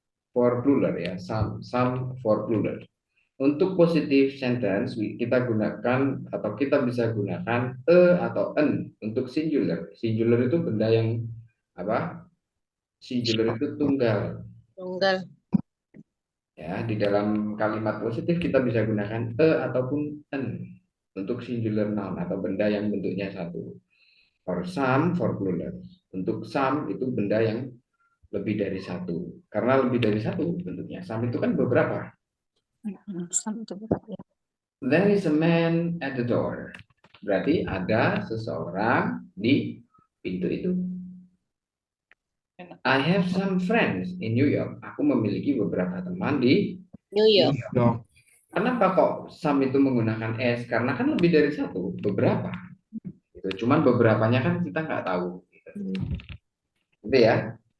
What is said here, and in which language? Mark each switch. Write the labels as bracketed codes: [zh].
[en] For plural ya, some for plural. [id] Untuk positive sentence, kita gunakan atau kita bisa gunakan atau an untuk singular. Singular itu benda yang apa? Singular itu tunggal. Tunggal. Ya, di dalam kalimat positif kita bisa gunakan ataupun an untuk singular noun atau benda yang bentuknya satu. [en] For some, for plural. [id] Untuk some itu benda yang lebih dari satu. Karena lebih dari satu bentuknya. Some itu kan beberapa. Sama itu betul ya. [en] There is a man at the door. [id] Berarti ada seseorang di pintu itu. [en] I have some friends in New York. [id] Aku memiliki beberapa teman di New York. [en] No. [id] Kenapa kok some itu menggunakan s? Karena kan lebih dari satu, beberapa. Gitu. Cuman beberapanya kan kita nggak tahu. Gitu. Gitu ya.